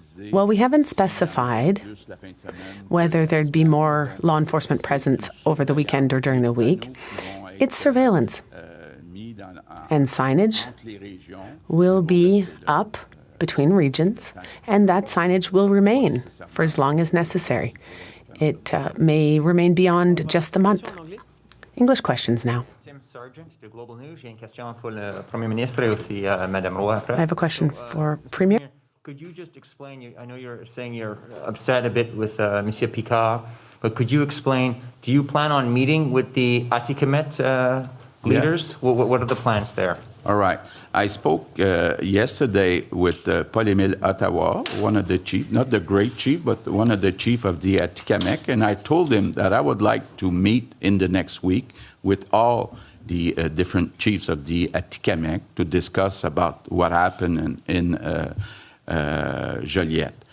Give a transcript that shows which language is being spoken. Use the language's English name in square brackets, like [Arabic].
[English] Well, we haven't specified whether there'd be more law enforcement presence over the weekend or during the week. It's surveillance. And signage will be up between regions, and that signage will remain for as long as necessary. It may remain beyond just the month. English questions now. Sergeant de Global News. [French] J'ai une question pour le Premier ministre et aussi Madame Roy après. [English] I have a question for Premier. Could you just explain, I know you're saying you're upset a bit with Monsieur Picard, but could you explain, do you plan on meeting with the Atikamet leaders? Yeah. What are the plans there? All right. I spoke yesterday with Paul-Émile Ottawa, one of the chief, not the great chief, but one of the chief of the Atikamek, and I told him that I would like to meet in the next week with all the different chiefs of the Atikamek to discuss about what happened in Joliette.